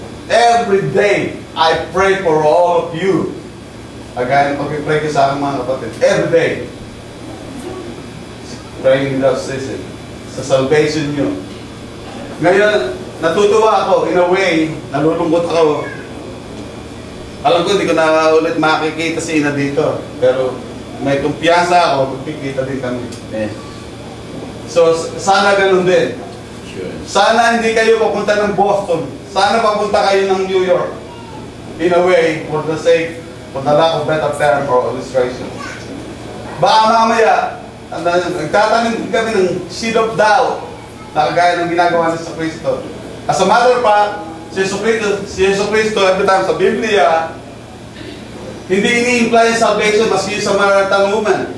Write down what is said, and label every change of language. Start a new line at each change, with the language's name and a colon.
English: Every day, I pray for all of you.
Filipino: Again, pag-pray ko sa aking mga kapatid.
English: Every day. Praying without ceasing.
Filipino: Sa salvation nyo. Ngayon, natutuwa ako.
English: In a way,
Filipino: nalulungkot ako. Alam ko, hindi ko na ulit makikita si Ina dito. Pero may kumpiyansa ako, magkikita din kami. So, sana ganun din. Sana hindi kayo papunta ng Boston. Sana papunta kayo ng New York.
English: In a way, for the lack of better term or illustration.
Filipino: Baka mamaya, nagtatanim kami ng
English: seed of doubt
Filipino: na kagaya ng ginagawa ni Kristo.
English: As a matter of fact,
Filipino: si Yesu Cristo, every time sa Biblia, hindi ini-imply yung salvation maski sa Samaritan woman.